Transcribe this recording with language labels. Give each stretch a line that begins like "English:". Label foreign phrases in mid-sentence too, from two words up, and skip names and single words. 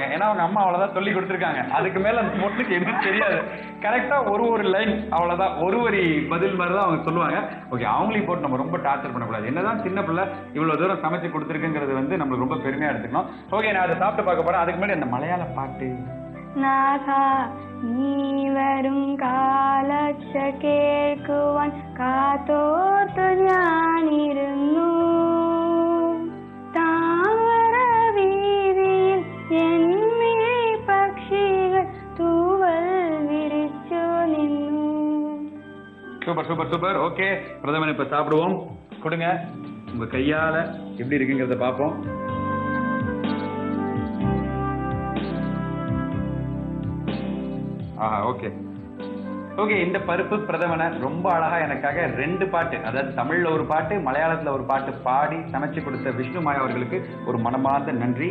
Tamil: ஏன்னா அவங்க அம்மா அவ்வளவுதான் சொல்லி கொடுத்துருக்காங்க. அதுக்கு மேல அந்த பொண்ணுக்கு எதுவும் தெரியாது. கரெக்டா ஒரு லைன் அவ்வளவுதான், ஒரு பதில் மாதிரி தான் அவங்க சொல்லுவாங்க. ஓகே, அவங்களையும் போட்டு நம்ம ரொம்ப டார்ச்சர் பண்ணக்கூடாது. என்னதான் சின்ன பிள்ளை இவ்வளவு தூரம் சமைச்சு கொடுத்துருக்குங்கிறது வந்து நம்மளுக்கு ரொம்ப பெருமையா எடுத்துக்கணும். ஓகே, நான் அதை சாப்பிட்டு பார்க்க போறேன். அதுக்கு முன்னாடி அந்த மலையாள பாட்டு.
Malayalam: നാഥാ നീ വരും കാലച്ച കേൾക്കുവാൻ കാത്തോർത്തു ഞാനിരുന്നു. താമര വീതിയിൽ എന്നിലെ പക്ഷികൾ തൂവൽ വിരിച്ചു നിന്നു.
Tamil: சூப்பர் சூப்பர் சூப்பர். ஓகே, பிரதமன் இப்ப சாப்பிடுவோம். கொடுங்க, உங்க கையால எப்படி இருக்குங்கிறத பார்ப்போம். ஓகே ஓகே, இந்த பருப்பு பிரதமனை ரொம்ப அழகா எனக்காக 2 பாட்டு, அதாவது தமிழ்ல ஒரு பாட்டு, மலையாளத்துல ஒரு பாட்டு பாடி சமைச்சு கொடுத்த விஷ்ணு மாயா அவர்களுக்கு ஒரு மனமார்ந்த நன்றி.